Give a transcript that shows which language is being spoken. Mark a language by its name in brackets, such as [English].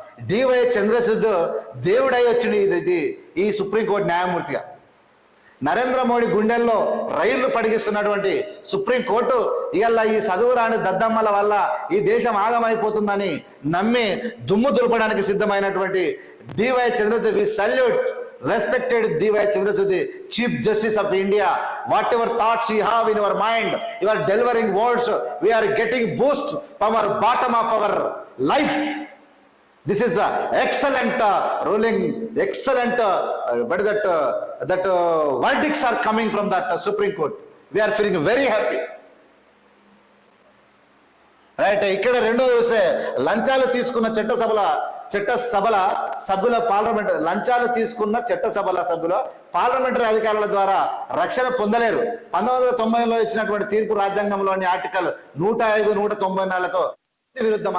[Telugu] DY Chandrachud దేవుడై వచ్చింది ఇది ఈ సుప్రీంకోర్టు న్యాయమూర్తిగా. నరేంద్ర మోడీ గుండెల్లో రైళ్లు పడిగిస్తున్నటువంటి సుప్రీంకోర్టు ఇవాళ ఈ చదువురాని దద్దమ్మల వల్ల ఈ దేశం ఆగమైపోతుందని నమ్మి దుమ్ము దులపడానికి సిద్ధమైనటువంటి DY Chandrachud. [English] We salute respected D.Y. Chandrachud, Chief Justice of India. Whatever thoughts you have in your mind, you are delivering words. We are getting boost from our bottom of our life. This is excellent ruling, excellent. But that verdicts are coming from that Supreme Court. We are feeling very happy. Right. [Telugu] ఇక్కడ రెండో చూస్తే లంచాలు తీసుకున్న చట్టసభల సభ్యుల parliament లంచాలు తీసుకున్న చట్టసభల సభ్యుల parliamentary అధికారుల ద్వారా రక్షణ పొందలేరు. 1990లో ఇచ్చినటువంటి తీర్పు రాజ్యాంగంలోని ఆర్టికల్ 105, 194కు విరుద్ధం.